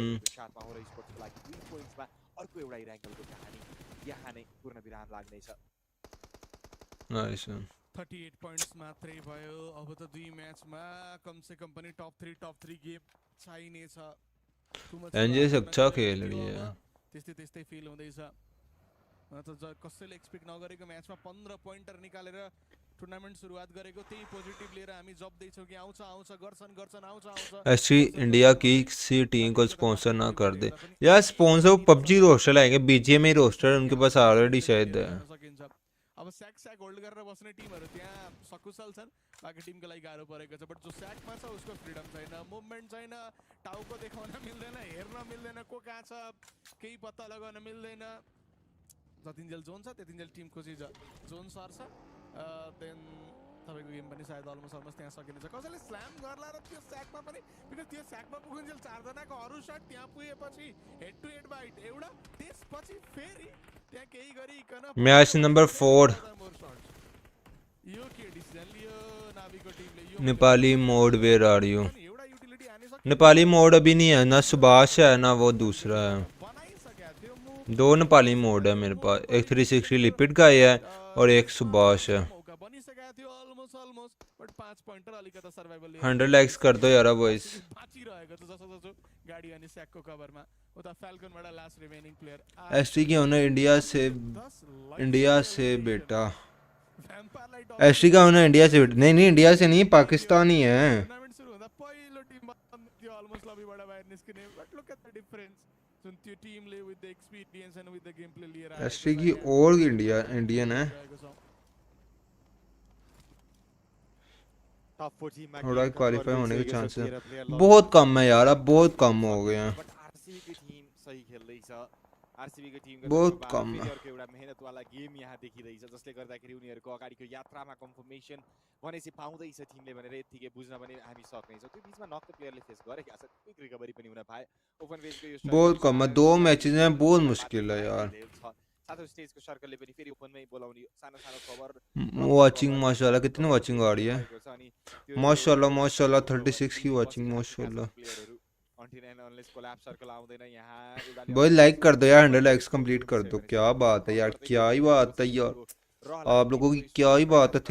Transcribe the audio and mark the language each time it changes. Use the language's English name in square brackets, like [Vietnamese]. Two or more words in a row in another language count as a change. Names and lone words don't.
[Nepali] साथमा होरा स्पोर्ट्सको लागि 2 पोइन्ट्समा अर्को एउटा र्याङ्कलको कहानी यहाँ नै पूर्ण विराम लाग्ने छ नाइस 38 पॉइंट्स मात्रै भयो अब त दुई म्याचमा [Hindi] कम से कम [Nepali] पनि टप 3 गेम चाहिने छ [Hindi] एनजेस अच्छा खेल रही है [Nepali] त्यस्तै फिल हुँदैछ त कसैले एक्सपेक्ट नगरेको म्याचमा 15 पोइन्टर निकालेर टुर्नामेन्ट सुरुवात गरेको त्यही पोजिटिभ लिएर हामी जप्दै छौं कि आउँछ गर्छन् आउँछ [Hindi] ऐसी इंडिया की किसी टीम को स्पॉन्सर ना कर दे यार स्पॉन्सर पबजी रोस्टर लाएंगे बीजीएम में रोस्टर उनके पास ऑलरेडी शायद है [Nepali] अब स्याक होल्ड गरेर बस्ने टिमहरु त्यहाँ सकुशल छन् बाकी टिमको लागि गाह्रो परेको छ बट जो स्याकमा छ उसको फ्रीडम छैन मुभमेन्ट छैन टाउको देखाउन मिल्दैन हेर्न मिल्दैन को कहाँ छ केही पत्ता लगाउन मिल्दैन जतिन्जेल जोन छ त्यतिन्जेल टिम खोजी जोन सर्छ देन तपाईको गेम पनि सायद अलमोस्ट त्यहाँ सकिनेछ कसैले स्ल्याम गर्ला र त्यो स्याकमा पनि बिकज त्यो स्याकमा पुगुन्जेल 4 जनाको अरु शट त्यहाँ पुगेपछि [English] head to head [Nepali] बाइट एउटा त्यसपछि फेरि त्यहाँ केही गरिकन [Hindi] मैच नंबर 4 [Nepali] यो के डिसिजन लियो नाभीको टिमले यो [Hindi] नेपाली मोड [English] where are you [Hindi] नेपाली मोड अभी नहीं है ना सुभाष है ना वो दूसरा है 2 नेपाली मोड है मेरे पास एक 360 लिपिड का है और एक सुभाष है 100 लाइक्स कर दो यार बॉयज [Nepali] गाडी अनि स्याकको कभरमा उता फाल्कनबाट लास्ट रिमेनिङ प्लेयर [Hindi] एसटी की ओनर इंडिया से बेटा एसटी का ओनर इंडिया से बेटा नहीं इंडिया से नहीं पाकिस्तानी है [Nepali] टुर्नामेन्ट सुरु हुँदा पहिलो टिम त्यो अलमोस्ट लबीबाट बाहिर निस्किने बट [English] look at the difference [Nepali] जुन त्यो टिमले [English] with the experience and with the game play [Nepali] लिएर [Hindi] एसटी की और इंडियन है ऑनलाइन क्वालिफाई होने के चांसेस बहुत कम है यार अब बहुत कम हो गए हैं [Nepali] बट आरसीबी [Hindi] की टीम सही [Nepali] खेल्दै छ आरसीबी को टिमको [Hindi] बहुत [Nepali] तर्फबाट [Hindi] कम [Nepali] फेरि अर्को एउटा मेहनतवाला गेम यहाँ देखिरहेछ जसले गर्दाखेरि उनीहरूको अगाडिको यात्रामा कन्फर्मेसन भनेपछि पाउँदैछ टिमले भनेर यतिकै बुझ्न पनि हामी सक्नेछौँ। त्यो बिचमा नक द प्लेयरले फेस गरेका छन्, क्विक रिकभरी पनि हुन पाए। ओपन फेजको यो [Hindi] बहुत कम है, 2 मैचेस में बहुत मुश्किल है यार। [Nepali] साथै स्टेजको सर्कलले पनि फेरि ओपनमै बोलाउने सानो सानो कभर [Hindi] वाचिंग माशाल्लाह कितनी वाचिंग आ रही है, माशाल्लाह माशाल्लाह 36 की वाचिंग माशाल्लाह। भाई लाइक कर दो यार, 100 लाइक्स कंप्लीट कर दो। क्या बात है यार, क्या ही बात है यार, आप लोगों की क्या ही बात है।